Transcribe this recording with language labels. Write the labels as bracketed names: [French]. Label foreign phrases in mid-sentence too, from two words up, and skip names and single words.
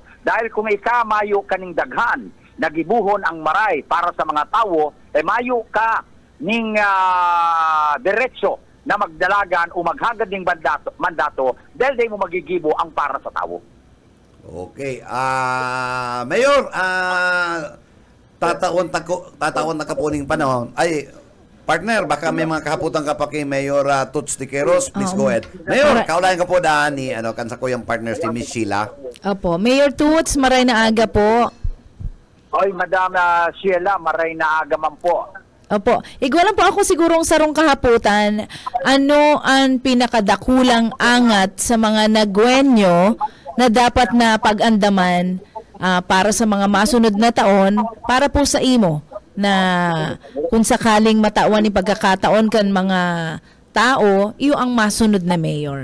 [Bikol] Dahil kung mayo kaning daghan, nagibuhon ang maray para sa mga tao, mayo ka ning diretso na magdalagan o maghagad ng mandato dahil di mo magigibo ang para sa tao. Okay. Mayor, tatawan na kapuning panahon. Ay, partner, baka may mga kahaputan ka pa kay Mayor Toots Tiqueros. [English] Please go ahead. [Bikol] Mayor, kaulayan ka po daan ni kansa ko yung partners ni Miss Sheila. Opo. Mayor Toots, maray na aga po. Oy, Madam Sheila, maray na aga man po. Opo. Igwalan po ako sigurong sarong kahaputan. Ano ang pinakadakulang angat sa mga nagwenyo na dapat na pag-andaman para sa mga masunod na taon para po sa imo na kung sakaling matawan ni pagkakataon kan mga tao, iyo ang masunod na mayor.